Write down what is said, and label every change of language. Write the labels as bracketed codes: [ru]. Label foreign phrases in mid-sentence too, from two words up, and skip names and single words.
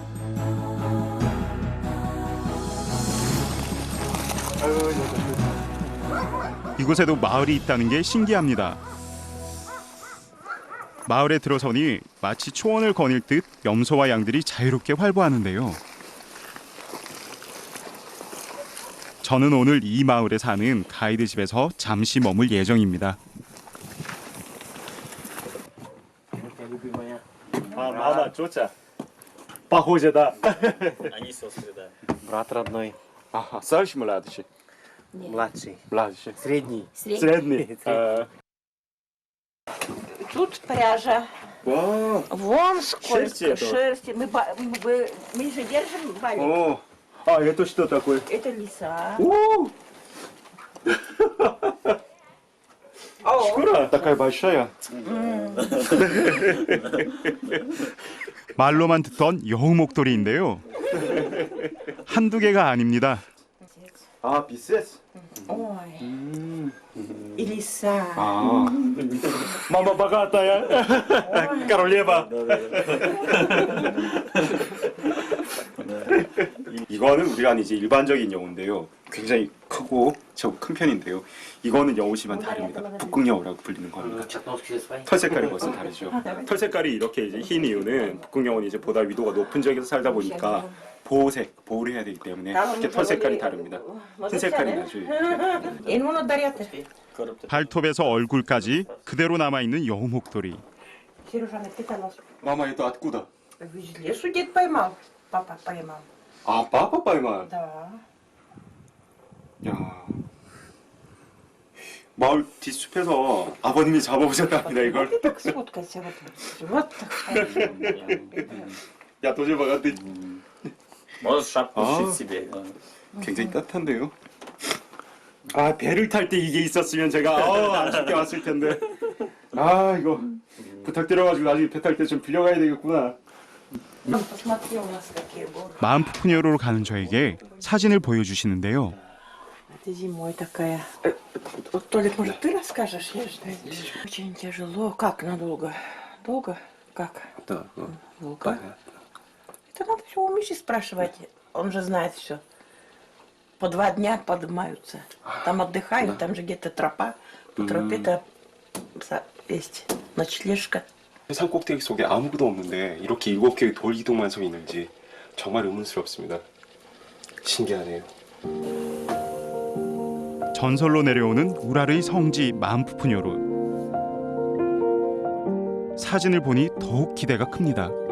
[ko] 이곳에도 마을이 있다는 게 신기합니다. 마을에 들어서니 마치 초원을 거닐 듯 염소와 양들이 자유롭게 활보하는데요. 저는 오늘 이 마을에 사는 가이드 집에서 잠시 머물 예정입니다. [ru] Мама, тетя, похоже, да. Они сестры, да. Брат родной, Ага, старший, младший? младший, Младший. средний. Средний. Тут пряжа. Вон Шерсти сколько это? шерсти. Мы же держим балик. О, а это что такое? Это лиса. шкура такая большая. [ko] 말로만 듣던 여우 목도리인데요. 한두 개가 아닙니다. [ru] А, писец. Ой. И лиса. 아, мама богатая, королева. [ko] 이거는 우리가 이제 일반적인 여우인데요. 굉장히 크고 큰 편인데요. 이거는 여우지만 다릅니다. 북극여우라고 불리는 겁니다. 털 색깔이 벌써 다르죠. 털 색깔이 이렇게 이제 흰 이유는 북극여우는 이제 보다 위도가 높은 지역에서 살다 보니까 보호를 해야 되기 때문에 이렇게 털 색깔이 다릅니다. 흰 색깔이 나죠. 발톱에서 얼굴까지 그대로 남아있는 여우 목도리. [ru] Мама, это откуда? В лесу дед поймал. Папа поймал. 아, папа поймал? Да. [ko] 야, 마을 뒷숲에서 아버님이 잡아오셨답니다 이걸. [ru] Вот так сфоткайся. Вот так. [ko] 야, 도저히 막았대. [ru] Можешь шапку А. сшить себе. [ko] 굉장히 따뜻한데요. 아, 배를 탈 때 이게 있었으면 제가 안 쉽게 왔을 텐데. 아, 이거 부탁드려가지고 나중에 배 탈 때 좀 빌려가야 되겠구나. [ru] Посмотри, у нас какие горы. [ko] 마음 푸푸니어로 가는 저에게 사진을 보여주시는데요. [ru] Это зимой такая. Вот, Толик, может, ты расскажешь? Я же знаю. Очень тяжело. Как надолго? Долго? Как? Да, Долго? Это надо все у Миши спрашивать. Он же знает все. По 2 дня поднимаются. Там отдыхают, там же где-то тропа. По тропе-то есть ночлежка. [ko] 산 꼭대기 속에 아무것도 없는데 이렇게 7개의 돌 이동만 서 있는지 정말 의문스럽습니다. 신기하네요. 전설로 내려오는 우라르의 성지 마음 푸푸니어로. 사진을 보니 더욱 기대가 큽니다.